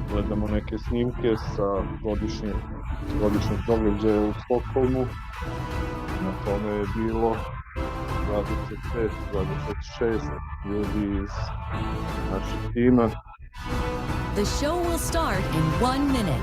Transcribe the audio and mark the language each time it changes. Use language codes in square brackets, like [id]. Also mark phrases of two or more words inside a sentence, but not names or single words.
[sr] gledamo neke snimke sa godišnjeg događaja u Stokholmu. Na tome je bilo 25-26 ljudi iz našeg tima. [en] The show will start in 1 minute.